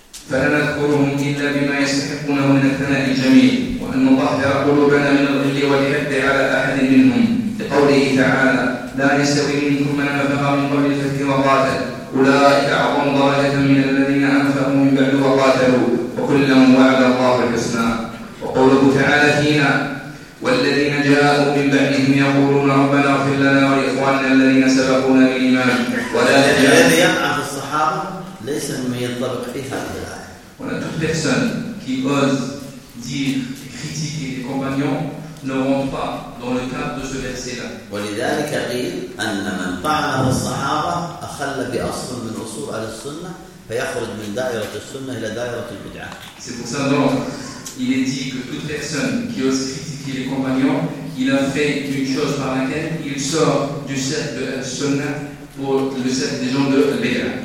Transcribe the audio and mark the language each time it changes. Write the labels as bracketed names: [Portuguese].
[Arabic] فلا نذكرهم إلا بما يستحقونه من الثناء الجميل وأن نطهر قلوبنا من الغل والحقد على أحد منهم لقوله تعالى لا يستوي منكم من أنفق من قبل الفتح وقاتل أولئك أعظم درجة من الذين أنفقوا من بعد وقاتلوا وكلا وعد الله الحسنى وقوله تعالى فينا والذين جاءوا من بعدهم يقولون ربنا اغفر لنا ولإخواننا الذين سبقونا بالإيمان ولا تجعل الذي يقع في الصحابة ليس مما ينطبق في هذه الآية. [French] Toute personne qui ose dire et critiquer les compagnons ne rentre pas dans le cadre de ce verset-là. [Arabic] ولذلك قيل أن من طعن الصحابة أخل بأصل من أصول على السنة فيخرج من دائرة السنة إلى دائرة البدعة. [French] C'est pour ça donc il est dit que toute personne qui ose critiquer les compagnons, il a fait une chose par laquelle il sort du cercle de la Sunna pour le cercle des gens de l'Ira.